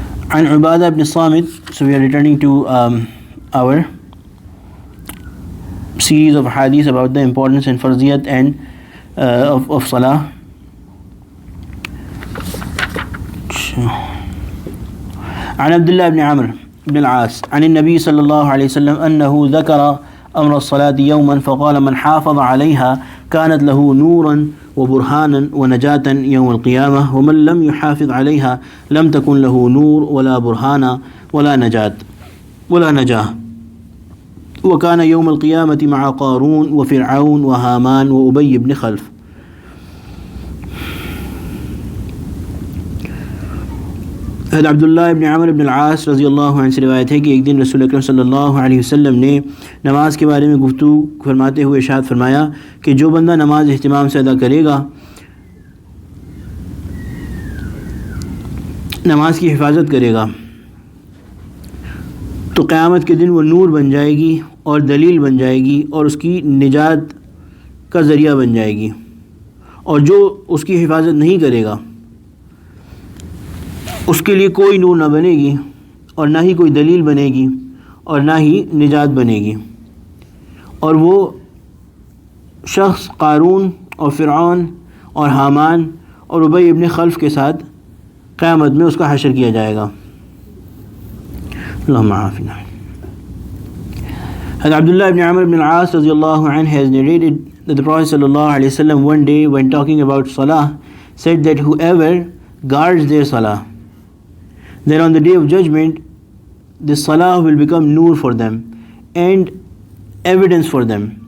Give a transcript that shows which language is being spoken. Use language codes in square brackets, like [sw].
[ar] عن عبادة بن الصامت. [en] So we are returning to our series of hadith about the importance and farziyat and of salah. [ar] عن عبد الله بن عمرو بن العاص عن النبي صلى الله عليه وسلم أنه ذكر أمر الصلاة يوما فقال من حافظ عليها كانت له نورا وبرهانا ونجاة يوم القيامة ومن لم يحافظ عليها لم تكن له نور ولا برهانا ولا نجاة وكان يوم القيامة مع قارون وفرعون وهامان وأبي بن خلف. [ur] حضرت عبداللہ ابن عمر ابن العاص رضی اللہ عنہ سے روایت ہے کہ ایک دن رسول اکرم صلی اللہ علیہ وسلم نے نماز کے بارے میں گفتگو فرماتے ہوئے ارشاد فرمایا کہ جو بندہ نماز اہتمام سے ادا کرے گا، نماز کی حفاظت کرے گا، تو قیامت کے دن وہ نور بن جائے گی اور دلیل بن جائے گی اور اس کی نجات کا ذریعہ بن جائے گی، اور جو اس کی حفاظت نہیں کرے گا اس کے لیے کوئی نور نہ بنے گی اور نہ ہی کوئی دلیل بنے گی اور نہ ہی نجات بنے گی، اور وہ شخص قارون اور فرعون اور حامان اور ابی ابن خلف کے ساتھ قیامت میں اس کا حشر کیا جائے گا. [ar] اللہم عافنا. [en] حضرت عبداللہ ابن عمر ابن العاص رضی اللہ عنہ has narrated that the Prophet sallallahu alaihi wasallam one day when talking about salah said that whoever guards their salah, then on the day of judgment the salah will become nur for them and evidence for them